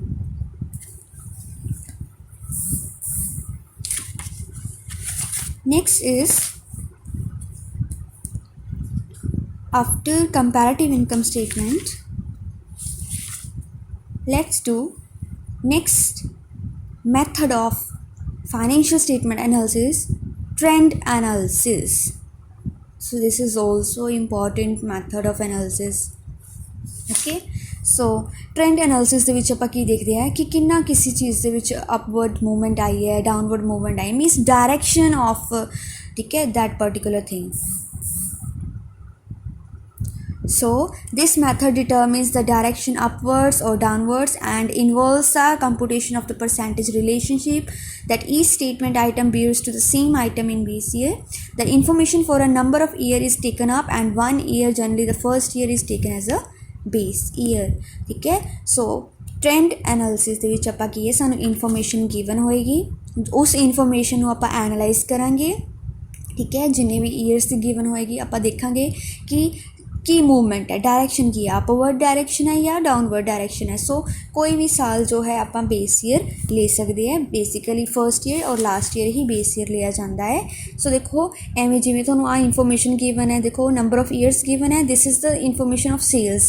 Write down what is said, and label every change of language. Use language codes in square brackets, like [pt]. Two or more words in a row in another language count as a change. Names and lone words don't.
[en] Next is after comparative income statement, let's do next method of financial statement analysis, trend analysis. So this is also important method of analysis. Okay, so trend analysis [pa] ਦੇ ਵਿੱਚ ਆਪਾਂ ਕੀ ਦੇਖਦੇ ਹਾਂ ਕਿ ਕਿੰਨਾ ਕਿਸੇ ਚੀਜ਼ ਦੇ ਵਿੱਚ [en] upward movement [hi] आई है, [en] downward movement आई, means direction of [hi] ठीक है [en] that particular thing. So this method determines the direction upwards or downwards and involves the computation of the percentage relationship that each statement item bears to the same item in base year. The information for a number of year is taken up and one year, generally the first year, is taken as a base year. [hi] ठीक है, [pa] so [en] trend analysis [pa] ਦੇ ਵਿੱਚ ਆਪਾਂ ਕੀ ਹੈ, ਸਾਨੂੰ [en] information given [pa] ਹੋਏਗੀ, ਉਸ information ਨੂੰ ਆਪਾਂ analyze ਕਰਾਂਗੇ. [hi] ठीक है, जिन्ने भी ईयर्स [pa] ਦੀ given ਹੋਏਗੀ ਆਪਾਂ ਦੇਖਾਂਗੇ ਕਿ [hi] की मूवमेंट है, डायरेक्शन की है, [en] upward direction [hi] है या [en] downward direction [hi] है. सो कोई भी साल जो है आप [en] base year [hi] ले सकते हैं. [en] basically first year [hi] और [en] last year [hi] ही [en] base year [hi] लिया जाता है. सो देखो एवं जिमें थोड़ा आ [en] information given है, देखो number of years given है, this is the information of sales.